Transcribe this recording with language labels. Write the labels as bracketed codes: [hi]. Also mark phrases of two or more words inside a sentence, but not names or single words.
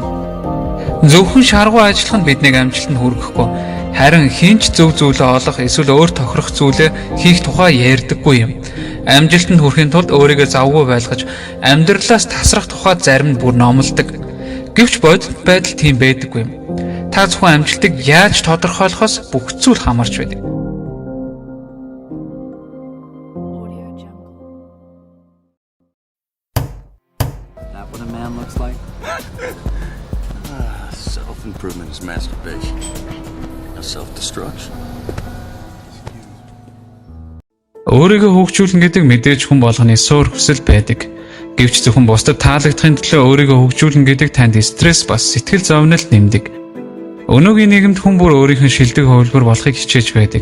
[mn] Зөвхөн шаргуу ажиллах нь биднийг амжилтанд хүргэхгүй, харин хинч зөв зүйлээ олох эсвэл өөр тохирох зүйлээ хийх тухай ярьдаггүй юм. Амжилтанд хүрэхин тулд өөрийгөө завгүй байлгаж амьдралаас тасрах тухай зарим нь бүр номлодог. Гэвч бодит байдал тийм байдаггүй юм. Та зөвхөн амжилтыг яаж тодорхойлохоос бүх зүйл хамаарч байдаг. [en] That what a man looks like? Self-improvement is masturbation. Self-destruction. [mn] Өөрийгөө хөгжүүлнэ гэдэг мэдээж хүн болгоны суур хүсэл байдаг. Гэвч зөвхөн бусдад таалагдахын төлөө өөрийгөө хөгжүүлнэ гэдэг танд стресс бас сэтгэл зовнил нэмдэг. Өнөөгийн нийгэмд хүн бүр өөрийнх нь шилдэг хувилбар болохыг хичээж байдаг.